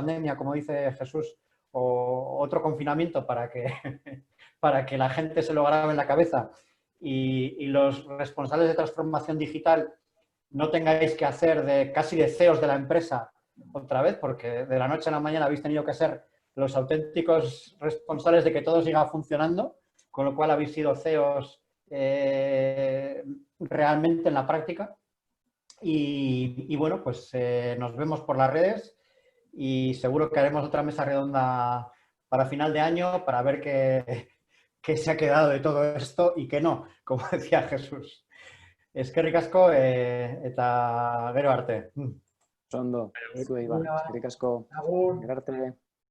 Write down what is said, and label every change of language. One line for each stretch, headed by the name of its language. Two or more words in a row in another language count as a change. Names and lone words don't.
Spanish: pandemia, como dice Jesús, o otro confinamiento para que la gente se lo grabe en la cabeza y los responsables de transformación digital no tengáis que hacer casi de CEOs de la empresa otra vez, porque de la noche a la mañana habéis tenido que ser los auténticos responsables de que todo siga funcionando, con lo cual habéis sido CEOs realmente en la práctica. Y bueno, pues nos vemos por las redes y seguro que haremos otra mesa redonda para final de año para ver qué se ha quedado de todo esto y qué no, como decía Jesús.
Basque: Eskerrik asko eta gero arte. Ondo, zuei ba, eskerrik asko. Agur. Gero arte.